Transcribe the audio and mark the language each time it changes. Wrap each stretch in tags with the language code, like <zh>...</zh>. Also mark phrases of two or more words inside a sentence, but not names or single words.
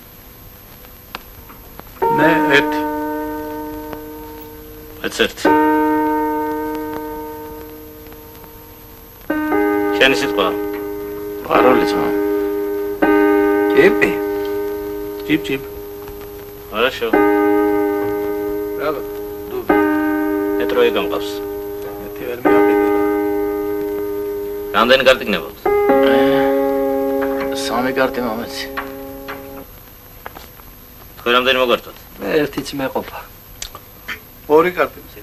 <ka>მე 1. მეც 1. შენი სიტყვა? პაროლი ძმა. ჯიპი. ჯიპ.</ka> <ru>Хорошо. Браво. Дуб.</ru> <ka>მე ტროე გამყავს. მე ვერ მიაყიდე. რამდენი კარტი გნებთ? 3 კარტი მომეცი. თქვენ რამდენი მოგართოთ? მე 1-იც მეყოფა. 2 კარტი.</ka>